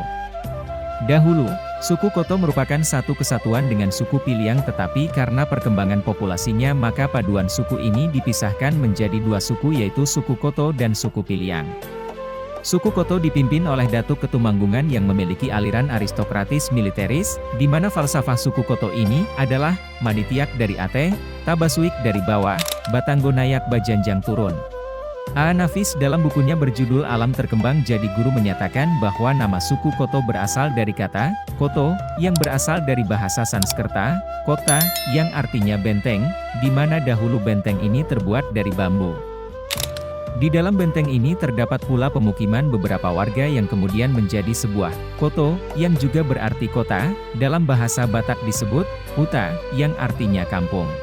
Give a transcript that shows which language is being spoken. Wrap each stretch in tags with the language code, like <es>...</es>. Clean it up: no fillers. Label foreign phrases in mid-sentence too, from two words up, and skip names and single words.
<id>Dahulu, suku Koto merupakan satu kesatuan dengan suku Piliang, tetapi karena perkembangan populasinya maka paduan suku ini dipisahkan menjadi 2 suku, yaitu suku Koto dan suku Piliang. Suku Koto dipimpin oleh Datuk Ketumanggungan yang memiliki aliran aristokratis militeris, di mana falsafah suku Koto ini adalah</id> <min>Manitiak dari Ateh, Tabasuik dari bawah, Batanggo Nayak Bajanjang turun.</min> <id>A. Nafis dalam bukunya berjudul Alam Terkembang Jadi Guru menyatakan bahwa nama suku Koto berasal dari kata Koto, yang berasal dari bahasa Sanskerta, kota, yang artinya benteng, di mana dahulu benteng ini terbuat dari bambu. Di dalam benteng ini terdapat pula pemukiman beberapa warga yang kemudian menjadi sebuah koto, yang juga berarti kota, dalam bahasa Batak disebut huta, yang artinya kampung.</id>